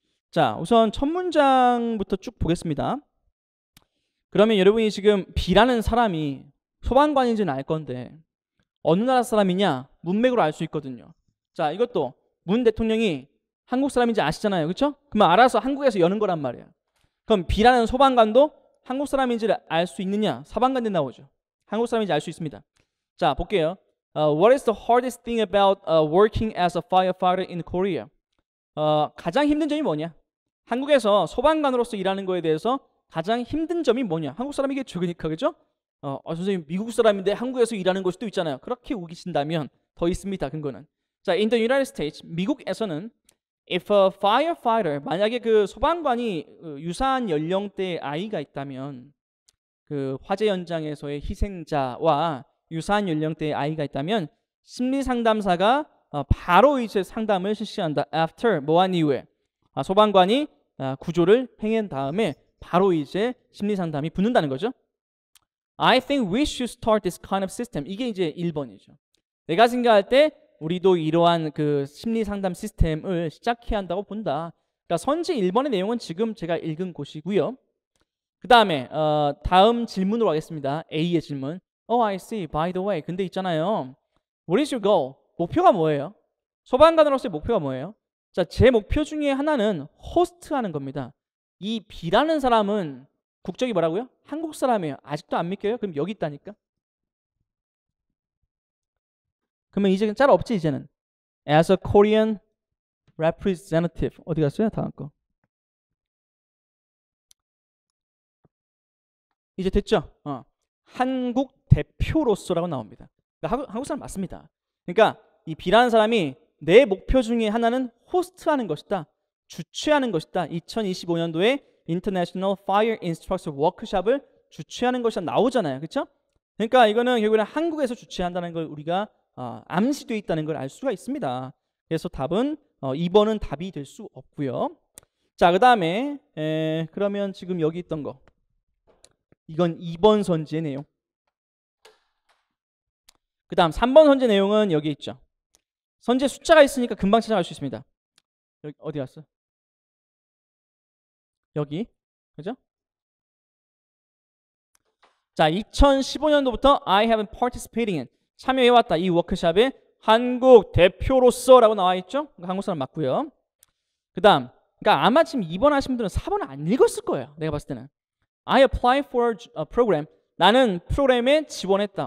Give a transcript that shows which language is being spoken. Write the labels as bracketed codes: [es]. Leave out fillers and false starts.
[ko] 자, 우선 첫 문장부터 쭉 보겠습니다. 그러면 여러분이 지금 B라는 사람이 소방관인지는 알 건데 어느 나라 사람이냐? 문맥으로 알 수 있거든요. 자, 이것도 문 대통령이 한국 사람인지 아시잖아요. 그렇죠? 그러면 알아서 한국에서 여는 거란 말이에요. 그럼 B라는 소방관도 한국 사람인지를 알 수 있느냐? 사방관대 나오죠. 한국 사람인지 알 수 있습니다. 자, 볼게요. [en] What is the hardest thing about working as a firefighter in Korea? [ko] 가장 힘든 점이 뭐냐? 한국에서 소방관으로서 일하는 거에 대해서 가장 힘든 점이 뭐냐? 한국 사람이겠죠. 그러니까 그죠? 선생님 미국 사람인데 한국에서 일하는 걸 수도 있잖아요. 그렇게 우기신다면 더 있습니다. 근거는. 자, in the United States, 미국에서는 if a firefighter, 만약에 그 소방관이 유사한 연령대의 아이가 있다면 그 화재 현장에서의 희생자와 유사한 연령대의 아이가 있다면 심리상담사가 바로 이제 상담을 실시한다. after, 뭐한 이후에 소방관이 구조를 행한 다음에 바로 이제 심리상담이 붙는다는 거죠. [en] I think we should start this kind of system. [ko] 이게 이제 1번이죠. 내가 생각할 때 우리도 이러한 그 심리상담 시스템을 시작해야 한다고 본다. 그러니까 선지 1번의 내용은 지금 제가 읽은 곳이고요. 그 다음에 다음 질문으로 하겠습니다. A의 질문. I see. By the way. 근데 있잖아요. What is your goal? 목표가 뭐예요? 소방관으로서의 목표가 뭐예요? 자, 제 목표 중에 하나는 호스트하는 겁니다. 이 B라는 사람은 국적이 뭐라고요? 한국 사람이에요. 아직도 안 믿겨요? 그럼 여기 있다니까. 그러면 이제 짤 없지 이제는. [en] As a Korean representative. [ko] 어디 갔어요? 다음 거. 이제 됐죠? 한국 대표로서라고 나옵니다. 그러니까 한국 사람 맞습니다. 그러니까 이 B라는 사람이 내 목표 중에 하나는 호스트하는 것이다. 주최하는 것이다. 2025년도에 International Fire Instructor Workshop을 주최하는 것이 나오잖아요. 그렇죠? 그러니까 이거는 결국에는 한국에서 주최한다는 걸 우리가 암시되어 있다는 걸 알 수가 있습니다. 그래서 답은 2번은 답이 될 수 없고요. 자, 그 다음에 그러면 지금 여기 있던 거 이건 2번 선지의 내용. 그 다음 3번 선지 내용은 여기 있죠. 선지에 숫자가 있으니까 금방 찾아갈 수 있습니다. 여기 어디 갔어? 여기. 그죠? 자, 2015년도부터 I have been participating in 참여해왔다. 이 워크숍에 한국 대표로서라고 나와 있죠? 한국 사람 맞고요. 그다음, 그러니까 아마 지금 2번 하신 분들은 4번 안 읽었을 거예요. [en] 내가 봤을 때는. I apply for a program. [ko] 나는 프로그램에 지원했다.